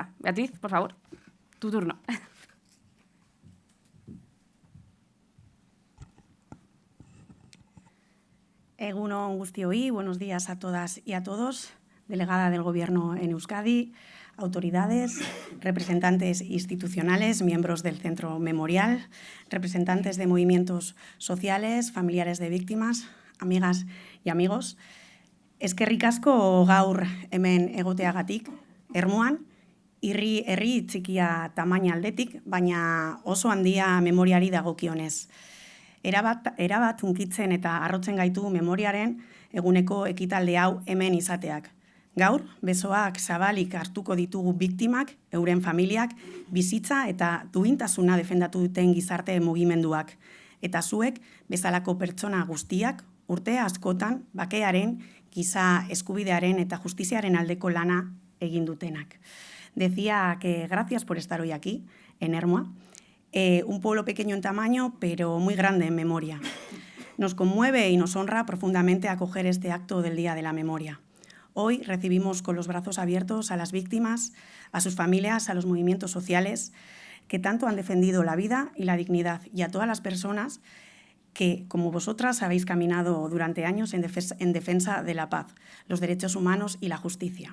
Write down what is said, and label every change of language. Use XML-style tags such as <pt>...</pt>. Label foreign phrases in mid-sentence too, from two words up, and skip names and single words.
<es>Beatriz, por favor, tu turno.</es> <eu>Egunon guztioi,</eu> <es>buenos días a todas y a todos. Delegada del Gobierno en Euskadi, autoridades, representantes institucionales, miembros del Centro Memorial, representantes de movimientos sociales, familiares de víctimas, amigas y amigos.</es> <eu>Eskerrik asko gaur hemen egoteagatik, Ermuan, herri txikia tamaina aldetik, baina oso handia memoriari dagokionez. Erabat hunkitzen eta harrotzen gaitu memoriaren eguneko ekitalde hau hemen izateak. Gaur, besoak zabalik hartuko ditugu biktimak, euren familiak, bizitza eta duintasuna defendatu duten gizarte mugimenduak. Eta zuek, bezalako pertsona guztiak, urte askotan, bakearen, giza eskubidearen eta justiziaren aldeko lana egin dutenak.</eu> <es>Decía que gracias por estar hoy aquí, en Ermua, un pueblo pequeño en tamaño, pero muy grande en memoria. Nos conmueve y nos honra profundamente acoger este acto del Día de la Memoria. Hoy recibimos con los brazos abiertos a las víctimas, a sus familias, a los movimientos sociales que tanto han defendido la vida y la dignidad, y a todas las personas que, como vosotras, habéis caminado durante años en defensa de la paz, los derechos humanos y la justicia.</es>